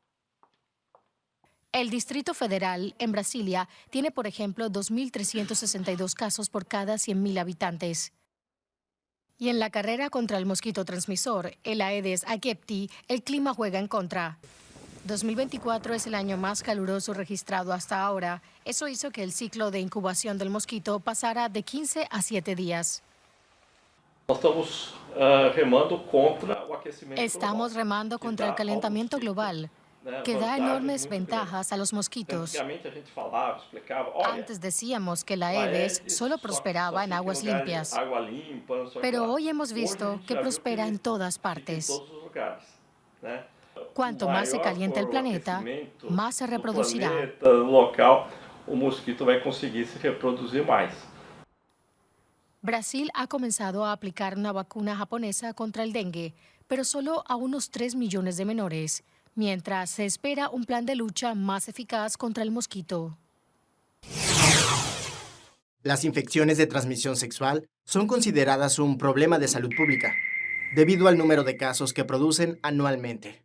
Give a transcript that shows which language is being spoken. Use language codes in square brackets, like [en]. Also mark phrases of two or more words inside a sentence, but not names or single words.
[es] El Distrito Federal, en Brasilia, tiene, por ejemplo, 2.362 casos por cada 100.000 habitantes. Y en la carrera contra el mosquito transmisor, el Aedes aegypti, el clima juega en contra. 2024 es el año más caluroso registrado hasta ahora. Eso hizo que el ciclo de incubación del mosquito pasara de 15 a 7 días. [pt] Nós estamos remando contra o aquecimento [es] Estamos [pt] global, [es] remando [pt] que [es] contra [pt] dá [es] el calentamiento [pt] ao mosquito, [es] global, [pt] né, [es] que da [pt] vantagens enormes muito [es] ventajas a los [pt] grandes. [es] mosquitos. [pt] Antigamente a gente falava, explicava, olha, [es] Antes decíamos que la [pt] o [es] Aedes [pt] Aedes [es] solo [pt] só [es] prosperaba en [pt] fica em [es] aguas [pt] lugares [es] limpias, [pt] água limpa, não sei o que [es] pero [pt] lá. [es] hoy hemos [pt] Hoje a [es] visto [pt] gente [es] que [pt] já viu [es] prospera en todas [pt] fica em [es] partes. [pt] todos os lugares, né? [es] Cuanto más se calienta el planeta, más se [pt] do [es] reproducirá. [pt] planeta, do local, o mosquito vai conseguir se reproduzir mais. [es] Brasil ha comenzado a aplicar una vacuna japonesa contra el dengue, pero solo a unos 3 millones de menores, mientras se espera un plan de lucha más eficaz contra el mosquito. Las infecciones de transmisión sexual son consideradas un problema de salud pública, debido al número de casos que producen anualmente.